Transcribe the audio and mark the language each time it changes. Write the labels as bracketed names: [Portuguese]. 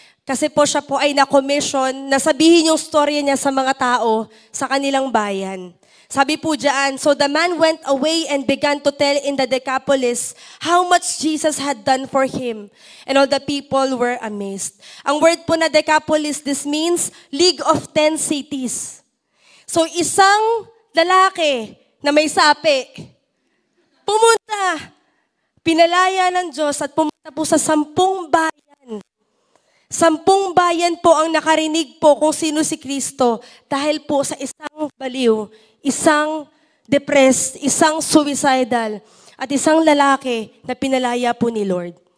[Filipino] Kasi po siya po ay na-commission na sabihin yung storya niya sa mga tao sa kanilang bayan. Sabi po dyan, [English] so the man went away and began to tell in the Decapolis how much Jesus had done for him. And all the people were amazed. [Filipino] Ang word po na [English] Decapolis, this means League of 10 cities. [Filipino] So isang lalaki na may sapi, pumunta, pinalaya ng Diyos at pumunta po sa 10 bayan. 10 bayan po ang nakarinig po kung sino si Kristo dahil po sa isang baliw, isang depressed, isang suicidal, at isang lalaki na pinalaya po ni Lord.